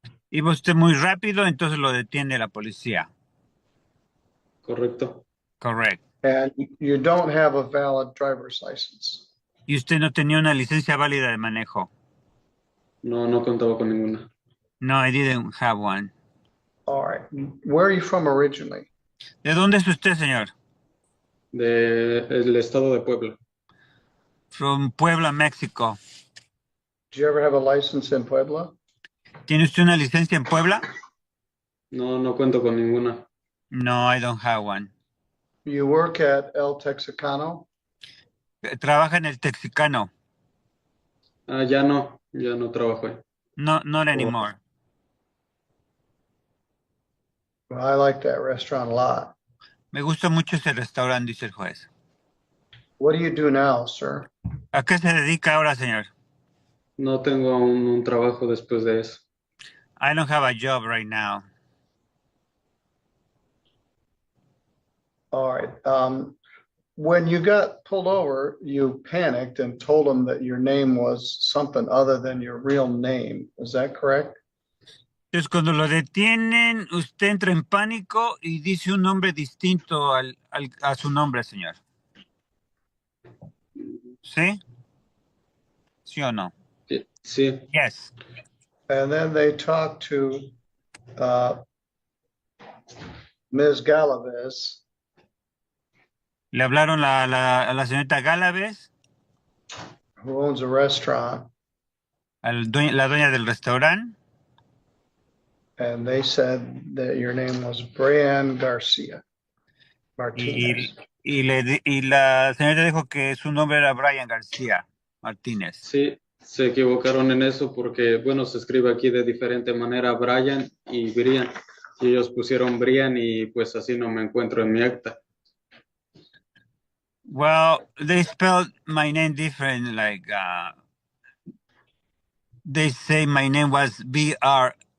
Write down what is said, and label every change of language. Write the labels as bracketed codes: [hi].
[es] Iba usted muy rápido, entonces lo detiene la policía. Correcto. Correcto. [en] And you don't have a valid driver's license. [es] Y usted no tenía una licencia válida de manejo. No, no contaba con ninguna. [en] No, I didn't have one. All right. Where are you from originally? [es] ¿De dónde es usted, señor? El estado de Puebla. [en] From Puebla, México. Did you ever have a license in Puebla? [es] ¿Tiene usted una licencia en Puebla? No, no cuento con ninguna. [en] No, I don't have one. You work at El Texicano? [es] Trabaja en el Texicano. Ah, ya no trabajo ahí. [en] No, not anymore. Well, I like that restaurant a lot. [es] Me gusta mucho ese restaurante, dice el juez. [en] What do you do now, sir? ¿A qué se dedica ahora, señor? No tengo un trabajo después de eso. I don't have a job right now. All right. When you got pulled over, you panicked and told them that your name was something other than your real name. Is that correct? [es] Entonces, cuando lo detienen, usted entra en pánico y dice un nombre distinto a su nombre, señor. ¿Sí? ¿Sí o no? Sí, [en] Yes. And then they talked to Ms. Galaviz, [es] Le hablaron a la señorita Galaves, [en] who owns a restaurant, [es] la dueña del restaurante, [en] and they said that your name was Brian Garcia Martinez. [es] y la señorita dijo que su nombre era Brian García Martínez. sí, se equivocaron en eso porque, bueno, se escribe aquí de diferente manera Brian y Brian. Y ellos pusieron Brian y pues así no me encuentro en mi acta. [en] Well, they spelled my name different, like they say my name was Brian,